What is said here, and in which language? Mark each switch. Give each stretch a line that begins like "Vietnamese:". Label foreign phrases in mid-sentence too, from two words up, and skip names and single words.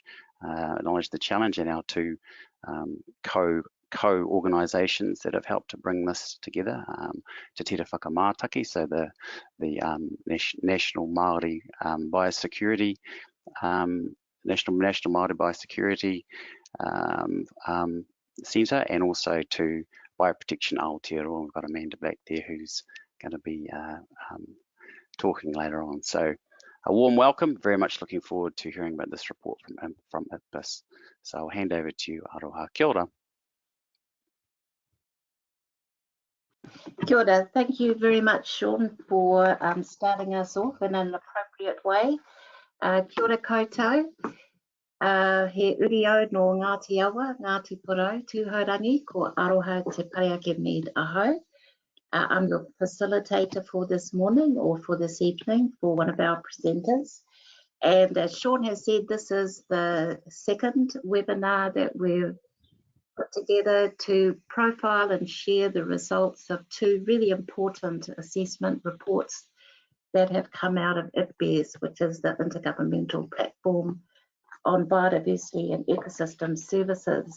English: Acknowledge the challenge and our two co-organisations that have helped to bring this together, Te Tira Whakamātaki, so the National Māori Biosecurity, National Māori Biosecurity Centre, and also to Bioprotection Aotearoa. We've got Amanda back there who's going to be talking later on. So a warm welcome, very much looking forward to hearing about this report from IPBES. So I'll hand over to you, Aroha.
Māori: Kia ora. Kia ora.
English: Thank you very much, Sean, for starting us off in an appropriate way.
Māori: Kia ora koutou. He uri au no Ngāti Awa, Ngāti Porou, tūhaurangi, ko Aroha te Pareake Mead ahau.
English: I'm your facilitator for this morning or for this evening for one of our presenters. And as Sean has said, this is the second webinar that we've put together to profile and share the results of two really important assessment reports that have come out of IPBES, which is the Intergovernmental Platform on Biodiversity and Ecosystem Services.